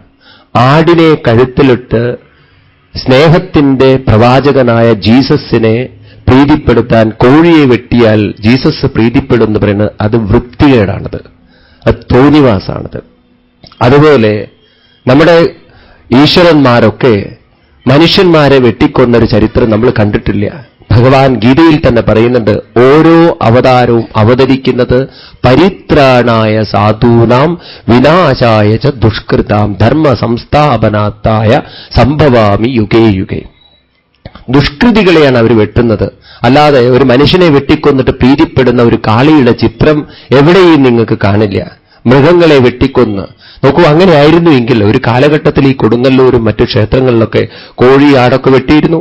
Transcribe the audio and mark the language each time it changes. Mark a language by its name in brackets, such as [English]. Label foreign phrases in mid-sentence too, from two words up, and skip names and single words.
[Malayalam] ആടിനെ കഴുത്തിലിട്ട് സ്നേഹത്തിന്റെ പ്രവാചകനായ ജീസസിനെ പ്രീതിപ്പെടുത്താൻ കോഴിയെ വെട്ടിയാൽ ജീസസ് പ്രീതിപ്പെടും എന്ന് പറയുന്നത് അത് വൃത്തികേടാണത്, അത് തോന്നിവാസാണത്. അതുപോലെ നമ്മുടെ ഈശ്വരന്മാരൊക്കെ മനുഷ്യന്മാരെ വെട്ടിക്കൊന്നൊരു ചരിത്രം നമ്മൾ കണ്ടിട്ടില്ല. ഭഗവാൻ ഗീതയിൽ തന്നെ പറയുന്നുണ്ട്, ഓരോ അവതാരവും അവതരിക്കുന്നത് [Sanskrit] परित्राणाय साधूनां विनाशाय च दुष्कृतां धर्म संस्थापनात्ताय संभवामि युगे युगे. [Malayalam] ദുഷ്കൃതികളെയാണ് അവർ വെട്ടുന്നത്, അല്ലാതെ ഒരു മനുഷ്യനെ വെട്ടിക്കൊന്നിട്ട് പ്രീതിപ്പെടുന്ന ഒരു കാളിയുടെ ചിത്രം എവിടെയും നിങ്ങൾക്ക് കാണില്ല. മൃഗങ്ങളെ വെട്ടിക്കൊന്ന് നോക്കൂ. അങ്ങനെയായിരുന്നു എങ്കിൽ ഒരു കാലഘട്ടത്തിൽ ഈ കൊടുങ്ങല്ലൂരും മറ്റു ക്ഷേത്രങ്ങളിലൊക്കെ കോഴി ആടൊക്കെ വെട്ടിയിരുന്നു.